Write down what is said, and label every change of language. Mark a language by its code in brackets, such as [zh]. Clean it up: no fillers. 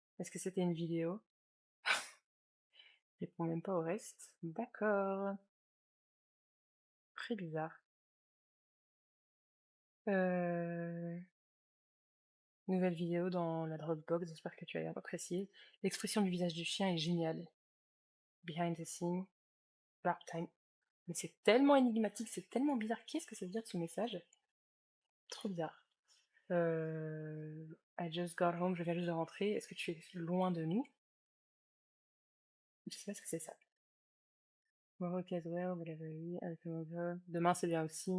[fr] Est-ce que c'était une vidéo? Je réponds même pas au reste. D'accord. Très bizarre. Euh... Nouvelle vidéo dans la Dropbox, j'espère que tu as apprécié. L'expression du visage du chien est géniale. [en] Behind the scene, lap time. [fr] Mais c'est tellement énigmatique, c'est tellement bizarre. Qu'est-ce que ça veut dire ce message? Trop bizarre. [en] I just got home, [fr] je viens juste de rentrer. Est-ce que tu es loin de nous? Je sais pas ce que c'est ça. [en] Work as well, whatever, [fr] avec le mobile. Demain c'est bien aussi.